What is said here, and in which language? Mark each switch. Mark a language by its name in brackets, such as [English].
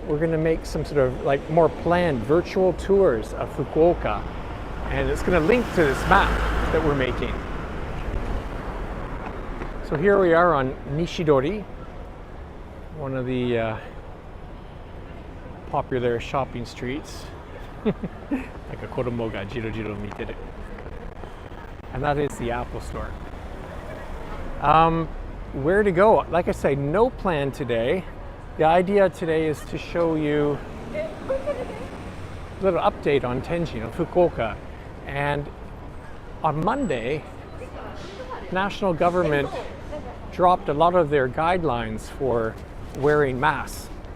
[English] We're going to make some sort of like more planned virtual tours of Fukuoka, and it's going to link to this map that we're making. So here we are on Nishidori, one of the popular shopping streets. [Japanese] なんか子供がジロジロ見てる。 [English] And that is the Apple Store. Where to go? Like I say, no plan today. The idea today is to show you a little update on Tenjin, on Fukuoka. And on Monday, national government dropped a lot of their guidelines for wearing masks.